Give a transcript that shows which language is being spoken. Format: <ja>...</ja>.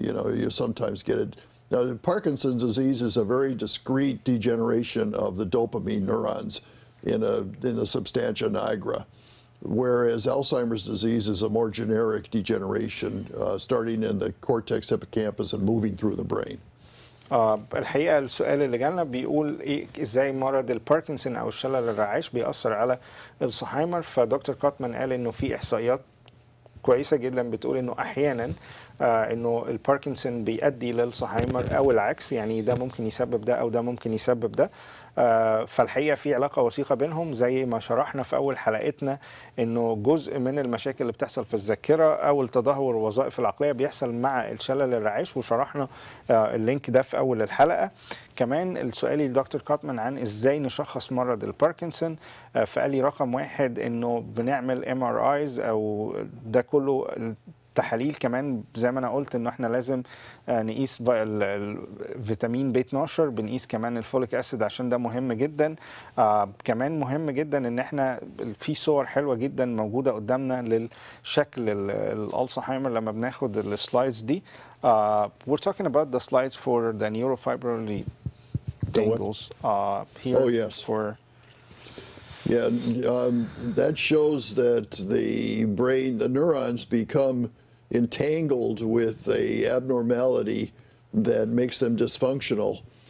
<en>You sometimes get it. Now, Parkinson's disease is a very discrete degeneration of the dopamine neurons in the substantia nigra. whereas Alzheimer's disease is a more generic degeneration, starting in the cortex hippocampus and moving through the brain.</en> <ar>الحقيقة السؤال اللي جالنا بيقول إيه إزاي مرض الباركنسون أو الشلل الرعاش بيأثر على الزهايمر. فدكتور كوتمان قال إنه في إحصائيات كويسة جدا بتقول إنه أحيانا إنه الباركنسون بيؤدي للزهايمر أو العكس، يعني ده ممكن يسبب ده أو ده ممكن يسبب ده. فالحقيقة في علاقة وثيقة بينهم، زي ما شرحنا في أول حلقتنا إنه جزء من المشاكل اللي بتحصل في الذاكرة أو التدهور الوظائف العقلية بيحصل مع الشلل الرعاش، وشرحنا اللينك ده في أول الحلقة. كمان السؤال لدكتور كوتمان عن إزاي نشخص مرض الباركنسون، فقال لي رقم واحد إنه بنعمل MRIs أو ده كله تحاليل. كمان زي ما انا قلت انه احنا لازم نقيس الفيتامين بي 12، بنقيس كمان الفوليك اسيد عشان ده مهم جدا. كمان مهم جدا ان احنا في صور حلوه جدا موجوده قدامنا للشكل الالزهايمر لما بناخد السلايدز دي.</ar> <en>We're talking about the slides for the neurofibrillary tangles here. Oh yes. Yeah, that shows that the brain, the neurons become entangled with a abnormality that makes them dysfunctional.</en>